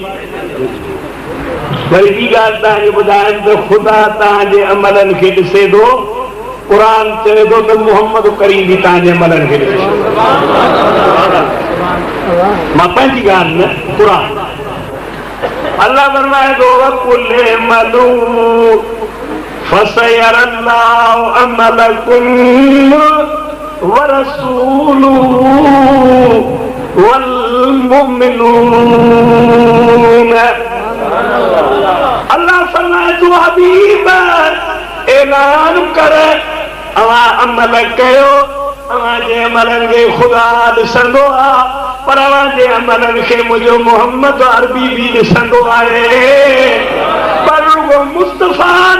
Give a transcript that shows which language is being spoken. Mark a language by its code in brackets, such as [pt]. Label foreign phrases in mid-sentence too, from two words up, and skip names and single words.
[sd] वरी ॿी ॻाल्हि तव्हांखे ॿुधायां त खुदा तव्हांजे अमलनि खे ॾिसे थो। क़ुरान चवे थो त मोहम्मद करीम बि तव्हांजे अमलनि खे ॾिसे मां पंहिंजी ॻाल्हि न क़ुरान। अल्लाह फरमाए थो [ar] وقل اعملوا فسيرى الله عملكم ورسوله والمؤمنون. [sd] अल्लाह फरमाए तो हबीब ऐलान कर अवां अमल कयो अवां जे अमलनि खे खुदा ॾिसंदो आहे पर अवां जे अमलनि खे मुंहिंजो मोहम्मद अरबी बि ॾिसंदो आहे पर रुगो मुस्तफ़ा न।